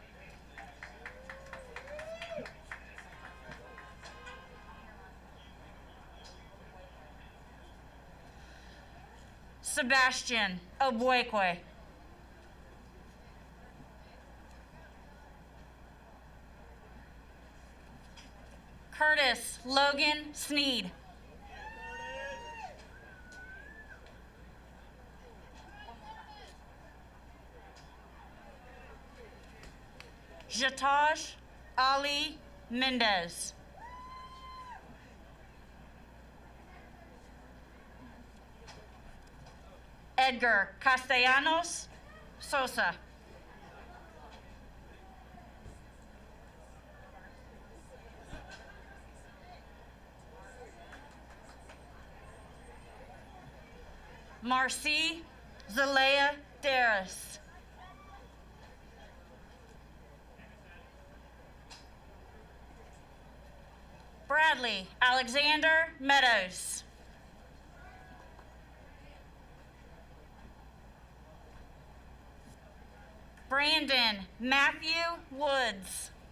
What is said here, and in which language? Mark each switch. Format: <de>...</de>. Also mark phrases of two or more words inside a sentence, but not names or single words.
<en>Sebastian Obwekwe. Curtis Logan Sneed. Jataj Ali Mendez. Edgar Castellanos Sosa. Marcy Zalea Darris. Bradley Alexander Meadows. Brandon Matthew Woods.</en>